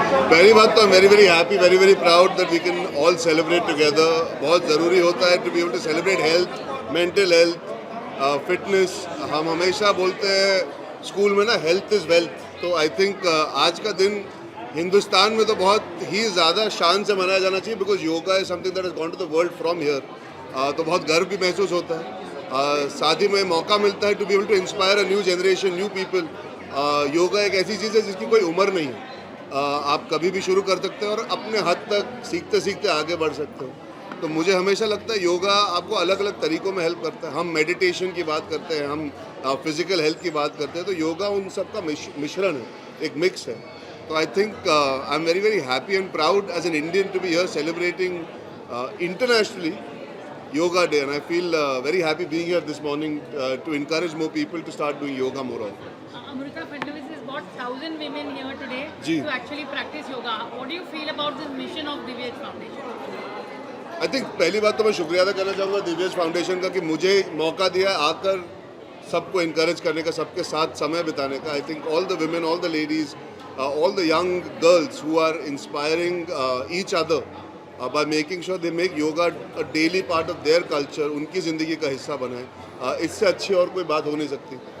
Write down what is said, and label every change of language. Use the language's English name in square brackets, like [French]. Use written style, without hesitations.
[Hindi] पहली बात तो [English] very very happy, very very proud that we can all celebrate together. [Hindi] बहुत ज़रूरी होता है [English] to be able to celebrate health, mental health, fitness. [Hindi] हम हमेशा बोलते हैं स्कूल में ना [English] health is wealth. [Hindi] तो [English] I think [Hindi] आज का दिन हिंदुस्तान में तो बहुत ही ज़्यादा शान से मनाया जाना चाहिए [English] because yoga is something that has gone to the world from here. [Hindi] तो बहुत गर्व भी महसूस होता है। साथ ही में मौका मिलता है [English] to be able to inspire a new generation, new people. [Hindi] Yoga एक ऐसी चीज़ है जिसकी कोई उम्र नहीं है। आप कभी भी शुरू कर सकते हैं और अपने हद तक सीखते सीखते आगे बढ़ सकते हो। तो मुझे हमेशा लगता है योगा आपको अलग अलग तरीक़ों में हेल्प करता है। हम मेडिटेशन की बात करते हैं, हम फिज़िकल हेल्थ की बात करते हैं, तो योगा उन सब का मिश्रण है, एक मिक्स है। [English] तो I think I am very very happy and proud as an Indian to be here celebrating internationally Yoga Day, and I feel very happy being here this morning to encourage more people to start doing yoga more often. Amrita Fadnavis has got 1,000 women here today Ji. to actually practice yoga. What do you feel about this mission of Divyesh Foundation? I think [Hindi] पहली बात तो मैं शुक्रिया अदा करना चाहूँगा Divyesh foundation का कि मुझे मौका दिया आकर सबको encourage करने का, सबके साथ समय बिताने का. [English] I think all the women, all the ladies, all the young girls who are inspiring each other by making sure they make yoga a daily part of their culture, [Hindi] उनकी ज़िंदगी का हिस्सा बनाएं, इससे अच्छी और कोई बात हो नहीं सकती.